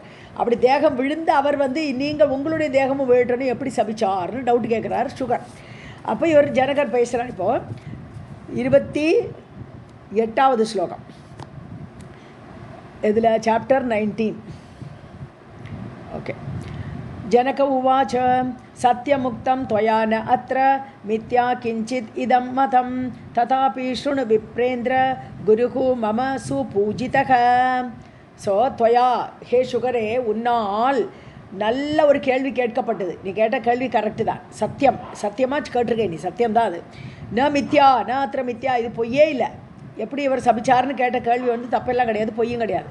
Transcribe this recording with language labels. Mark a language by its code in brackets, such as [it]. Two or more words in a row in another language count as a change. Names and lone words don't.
[ta] அப்படி தேகம் விழுந்து அவர் நீங்கள் உங்களுடைய தேகமும் விழட்டோன்னு எப்படி சபிச்சார்னு டவுட் கேட்குறாரு சுகர். அப்போ இவர் ஜனகர் பேசுகிறார். இப்போது 28வது ஸ்லோகம் இதில் சாப்டர் 19. [sa] ஓகே. जनक उवाच सत्यमुक्तम् त्वया न अत्र मिथ्या किञ्चित् इदं मतं तथापि शृणु विप्रेन्द्र गुरुः मम सुपूजितः. [ta] ஸோ त्वया ஹே சுகரே, உன்னால் நல்ல ஒரு கேள்வி கேட்கப்பட்டது. நீ கேட்ட கேள்வி கரெக்டு தான், சத்தியமாக கேட்டிருக்கேன் நீ, சத்தியம்தான் அது. [sa] न मिथ्या न अत्र मिथ्या, [ta] இது பொய்யே இல்லை. எப்படி இவர் சபிச்சார்னு கேட்ட கேள்வி தப்பெல்லாம் கிடையாது, பொய்யும் கிடையாது.